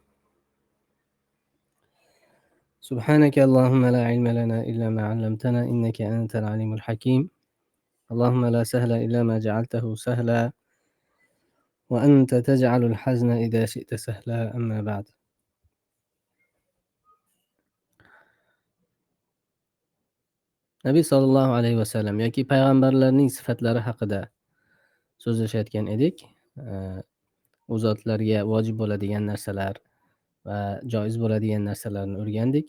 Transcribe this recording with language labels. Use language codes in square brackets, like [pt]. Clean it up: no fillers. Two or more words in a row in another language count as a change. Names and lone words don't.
[ar] سبحانك اللهم لا علم لنا إلا ما علمتنا، إنك أنت العليم الحكيم. اللهم لا سهل إلا ما جعلته سهلا، وأنت تجعل الحزن إذا شئت سهلا. أما بعد. [uz] Nabiy [ar] صلى الله عليه وسلم [uz] yoki payg'ambarlarning sifatlari haqida so'zlashayotgan edik. U zotlarga vojib bo'ladigan narsalar va joiz bo'ladigan narsalarni o'rgandik.